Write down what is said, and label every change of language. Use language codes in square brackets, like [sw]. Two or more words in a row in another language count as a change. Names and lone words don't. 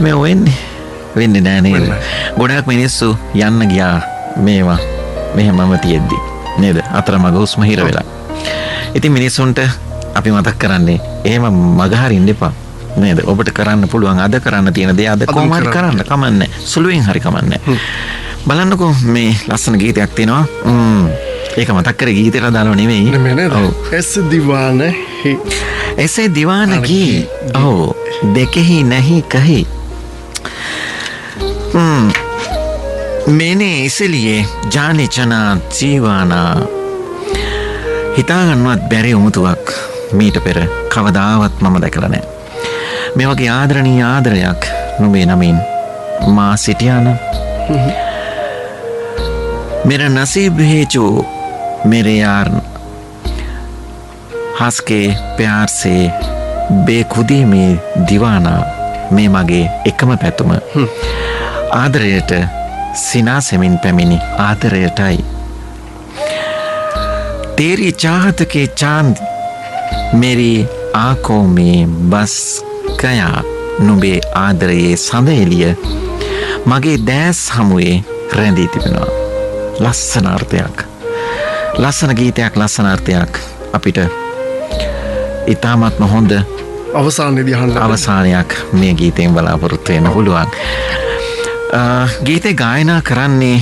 [si] මේ වෙන්නේ නැහැ නේද ගොඩක් මිනිස්සු යන්න ගියා මේවා මෙහෙමම තියෙද්දි නේද අතරමඟ උස්ම හිර වෙලා ඉතින් මිනිස්සුන්ට අපි මතක් කරන්නේ එහෙම මග හරින්න එපා නේද ඔබට කරන්න පුළුවන් අද කරන්න තියෙන දේ අද කොහොම හරි කරන්න කමන්නේ සුළුවෙන් හරි කමන්නේ බලන්නකෝ මේ ලස්සන ගීතයක් තියෙනවා ඒක මතක් කරේ ගීතේට දානව නෙමෙයි ඔව් [hi] ऐसे दीवान की [si] ඔව් [hi] देखे नहीं कही मैंने इसलिए जाने चना जीवाना [si] හිතා ගන්නවත් බැරි උමුතුවක් මීට පෙර කවදාවත් මම දැකලා නැහැ මේ වගේ ආදරණීය ආදරයක් නුඹේ නමින් මා සිටියානම් मेरा नसीब है जो मेरे यार हंस के प्यार से बेखुदी में दीवाना මේ මගේ එකම පැතුම ආදරයට සිනාසෙමින් පැමිණි ආදරයටයි [hi] तेरी चाहत के चांद मेरी आंखों में बस गया [si] නුඹේ ආදරයේ සඳ එළිය මගේ දැස් හමුවේ රැඳී තිබෙනවා ලස්සන අර්ථයක් ලස්සන ගීතයක් ලස්සන අර්ථයක් අපිට ඉතාමත්ම හොඳ අවසානයක් මේ ගීතයෙන් බලාපොරොත්තු වෙන්න පුළුවන් ගීතේ ගායනා කරන්නේ